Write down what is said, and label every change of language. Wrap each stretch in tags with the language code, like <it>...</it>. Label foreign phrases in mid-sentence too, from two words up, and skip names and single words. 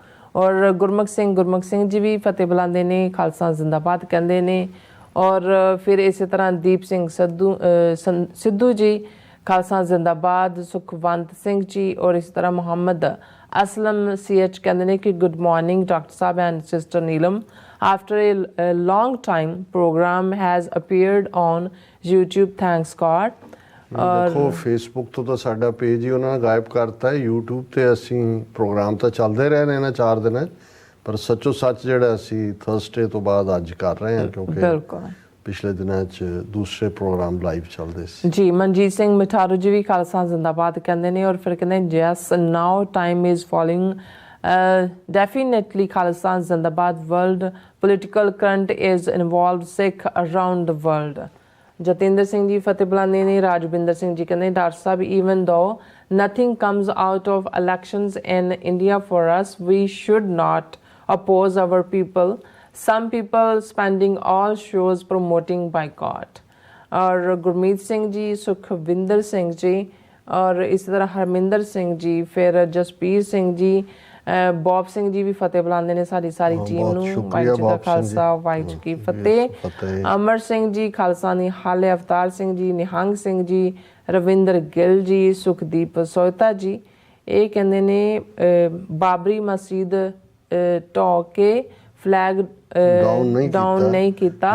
<pa>ਔਰ ਗੁਰਮੁਖ ਸਿੰਘ ਜੀ ਵੀ ਫਤਿਹ ਬੁਲਾਉਂਦੇ ਨੇ, ਖਾਲਸਾ ਜ਼ਿੰਦਾਬਾਦ ਕਹਿੰਦੇ ਨੇ। ਔਰ ਫਿਰ ਇਸੇ ਤਰ੍ਹਾਂ ਦੀਪ ਸਿੰਘ ਸਿੱਧੂ ਜੀ ਖਾਲਸਾ ਜ਼ਿੰਦਾਬਾਦ, ਸੁਖਵੰਤ ਸਿੰਘ ਜੀ ਔਰ ਇਸ ਤਰ੍ਹਾਂ ਮੁਹੰਮਦ ਅਸਲਮ CH ਕਹਿੰਦੇ ਨੇ ਕਿ</pa> <en>good morning doctor</en> <pa>ਸਾਹਿਬ</pa> <en>and sister Neelam, after a long time program has appeared on YouTube, thanks God।</en> <pa>ਦੇਖੋ ਫੇਸਬੁੱਕ ਤੋਂ ਤਾਂ ਸਾਡਾ ਪੇਜ ਹੀ ਉਹਨਾਂ ਨੇ ਗਾਇਬ ਕਰਤਾ ਹੈ, YouTube ਤੇ ਅਸੀਂ ਪ੍ਰੋਗਰਾਮ ਤਾਂ ਚੱਲਦੇ ਰਹੇ ਨੇ ਇਹਨਾਂ 4 ਦਿਨਾਂ, ਪਰ ਸੱਚੋ ਸੱਚ ਜਿਹੜਾ ਅਸੀਂ ਥਰਸਡੇ ਤੋਂ ਬਾਅਦ ਅੱਜ ਕਰ ਰਹੇ ਹਾਂ ਕਿਉਂਕਿ ਪਿਛਲੇ ਦਿਨਾਂ 'ਚ ਦੂਸਰੇ ਪ੍ਰੋਗਰਾਮ ਲਾਈਵ ਚੱਲਦੇ ਸੀ ਜੀ। ਮਨਜੀਤ ਸਿੰਘ ਮਿਠਾਰੂ ਜੀ ਵੀ ਖਾਲਸਾ ਜ਼ਿੰਦਾਬਾਦ ਕਹਿੰਦੇ ਨੇ। ਔਰ ਫਿਰ ਕਹਿੰਦੇ</pa> <en>just now time is following definitely Khalsa Zindabad world political current is involved Sikh around the world।</en> <pa>ਜਤਿੰਦਰ ਸਿੰਘ ਜੀ ਫਤਿਹ ਬੁਲਾਉਂਦੇ ਨੇ। ਰਾਜਵਿੰਦਰ ਸਿੰਘ ਜੀ ਕਹਿੰਦੇ ਡਾਕਟਰ ਸਾਹਿਬ</pa> <en>even though nothing comes out of elections in India for us, we should not oppose our people. Some people spending all shows promoting boycott.</en> <hi>और गुरमीत सिंह जी, सुखविंदर सिंह जी और इसी तरह हरमिंदर सिंह जी, फिर जसबीर सिंह जी,</hi> <pa>ਬੌਬ ਸਿੰਘ ਜੀ ਵੀ ਫਤਿਹ ਬੁਲਾਉਂਦੇ ਨੇ ਸਾਡੀ ਸਾਰੀ ਟੀਮ ਨੂੰ। ਵਾਹਿਗੁਰੂ ਜੀ ਕਾ ਖਾਲਸਾ ਵਾਹਿਗੁਰੂ ਜੀ ਕੀ ਫਤਿਹ। ਅਮਰ ਸਿੰਘ ਜੀ ਖਾਲਸਾ ਨਿਹਾਲੇ, ਅਵਤਾਰ ਸਿੰਘ ਜੀ, ਨਿਹੰਗ ਸਿੰਘ ਜੀ, ਰਵਿੰਦਰ ਗਿੱਲ ਜੀ, ਸੁਖਦੀਪ ਸੋਇਤਾ ਜੀ, ਇਹ ਕਹਿੰਦੇ ਨੇ ਬਾਬਰੀ ਮਸਜਿਦ ਢਾਹ ਕੇ ਫਲੈਗ ਡਾਊਨ ਨਹੀਂ ਕੀਤਾ,</pa>